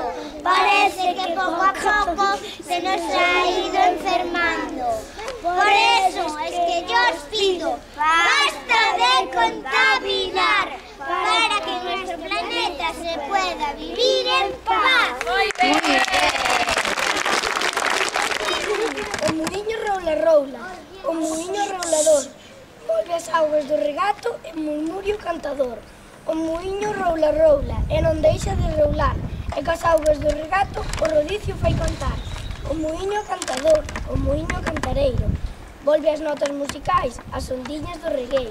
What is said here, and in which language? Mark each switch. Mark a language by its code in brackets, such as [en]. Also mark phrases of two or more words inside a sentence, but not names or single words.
[es] Parece que poco a poco se nos ha ido enfermando. Por eso es que yo os pido, basta de contaminar, para que nuestro planeta se pueda vivir en paz. [gl] O muiño roula roula, o muiño roulador, volve as augas do regato e murmurio cantador. O muiño roula roula e non deixa de roular, e cas augas do regato o rodicio fai cantar. O muiño cantador, o muiño cantareiro, volve as notas musicais, as ondiñas do regueiro.